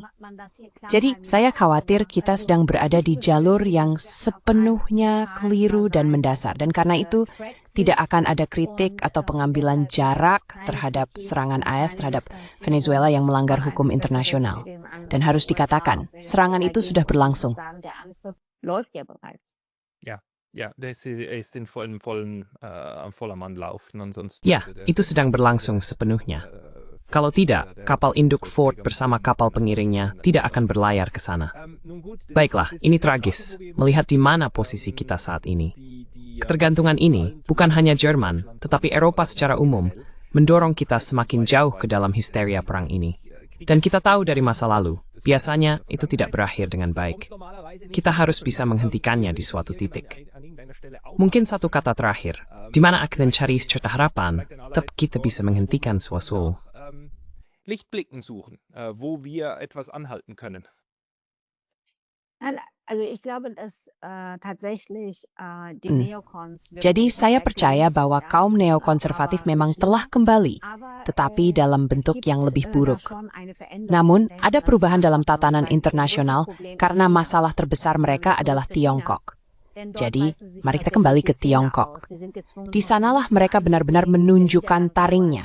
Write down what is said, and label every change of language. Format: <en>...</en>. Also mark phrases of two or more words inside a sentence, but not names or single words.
<id>Jadi, saya khawatir kita sedang berada di jalur yang sepenuhnya keliru dan mendasar. Dan karena itu, tidak akan ada kritik atau pengambilan jarak terhadap serangan AS terhadap Venezuela yang melanggar hukum internasional. Dan harus dikatakan, serangan itu sudah berlangsung.</id> <de>Ja, das ist in voller Mannlauf.</de> <id>Ya, itu sedang berlangsung sepenuhnya. Kalau tidak, kapal induk Ford bersama kapal pengiringnya tidak akan berlayar ke sana. Baiklah, ini tragis, melihat di mana posisi kita saat ini. Ketergantungan ini bukan hanya Jerman, tetapi Eropa secara umum, mendorong kita semakin jauh ke dalam histeria perang ini. Dan kita tahu dari masa lalu, biasanya itu tidak berakhir dengan baik. Kita harus bisa menghentikannya di suatu titik. Mungkin satu kata terakhir, di mana akan mencari cerita harapan, tetap kita bisa menghentikan sesuatu.</id> <de>Lichtblicken suchen, wo wir etwas anhalten können. Also ich glaube, dass tatsächlich die Neokons.</de> <id>Jadi saya percaya bahwa kaum neokonservatif memang telah kembali, tetapi dalam bentuk yang lebih buruk. Namun, ada perubahan dalam tatanan internasional karena masalah terbesar mereka adalah Tiongkok. Jadi, mari kita kembali ke Tiongkok. Di sanalah mereka benar-benar menunjukkan taringnya.</id>